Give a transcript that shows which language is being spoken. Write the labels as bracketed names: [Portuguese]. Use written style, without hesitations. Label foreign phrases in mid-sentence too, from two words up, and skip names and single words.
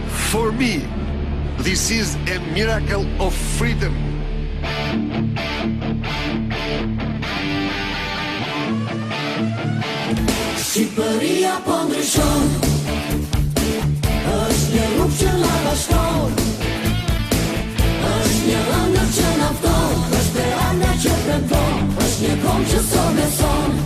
[English] For me, this is a miracle of freedom. [Albanian] Shqipëria po ndryshon, është një rrugë që na bashkon, është një ëndër që na fton, është speranca që premton, është një kom që sot beson.